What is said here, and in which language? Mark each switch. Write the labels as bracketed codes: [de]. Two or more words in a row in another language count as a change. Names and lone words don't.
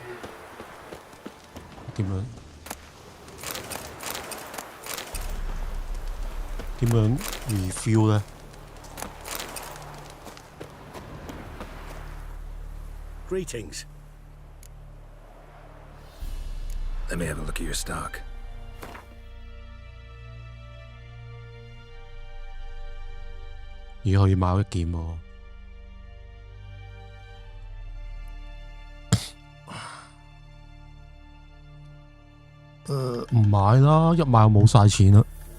[yue] 點樣 refill 咧？ [en] Greetings. Let me have a look at your stock. [yue] 以後要買一件喎。唔買啦，一買就冇晒錢啦。